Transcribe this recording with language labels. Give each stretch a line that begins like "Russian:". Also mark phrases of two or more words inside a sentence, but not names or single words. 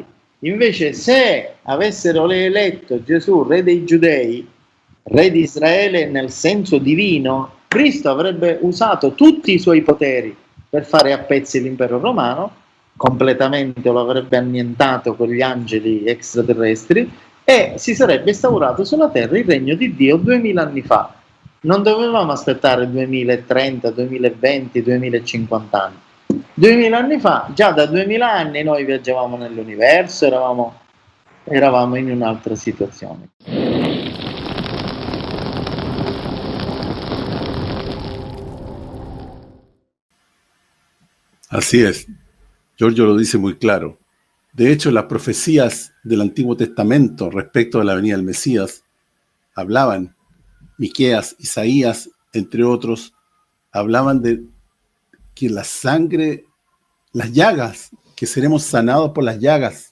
Italian: Invece se avessero eletto Gesù re dei Giudei, re di Israele nel senso divino, Cristo avrebbe usato tutti i suoi poteri per fare a pezzi l'impero romano, completamente lo avrebbe annientato con gli angeli extraterrestri, e si sarebbe instaurato sulla terra il regno di Dio 2000 anni fa. Non dovevamo aspettare 2030, 2020, 2050 anni. 2000 anni fa, già da 2000 anni noi viaggiavamo nell'universo, eravamo in un'altra situazione.
Spanish: Así es. Giorgio lo dice muy claro. De hecho, las profecías del Antiguo Testamento respecto de la venida del Mesías hablaban, Miqueas, Isaías, entre otros, hablaban de que la sangre, las llagas, que seremos sanados por las llagas.